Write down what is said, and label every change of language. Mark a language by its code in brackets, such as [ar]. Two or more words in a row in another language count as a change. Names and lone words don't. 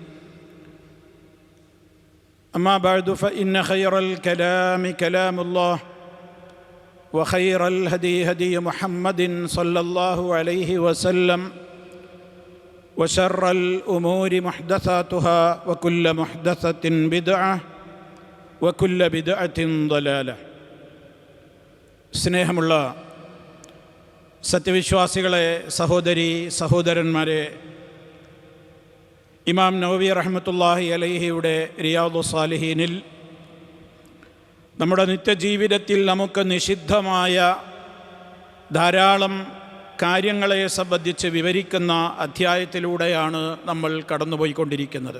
[ar] أما بعد فإن خير الكلام كلام الله وخير الهدي هدي محمد صلى الله عليه وسلم وشر الأمور محدثاتها وكل محدثة بدعة وكل بدعة ضلالة. [ml] സ്നേഹമുള്ള സത്യവിശ്വാസികളെ, സഹോദരി സഹോദരന്മാരെ, ഇമാം നവവി റഹ്മത്തുള്ളാഹി അലൈഹിയുടെ റിയാദുസ് സാലിഹീനിൽ നമ്മുടെ നിത്യജീവിതത്തിൽ നമുക്ക് നിഷിദ്ധമായ ധാരാളം കാര്യങ്ങളെ സംബന്ധിച്ച് വിവരിക്കുന്ന അധ്യായത്തിലൂടെയാണ് നമ്മൾ കടന്നുപോയിക്കൊണ്ടിരിക്കുന്നത്.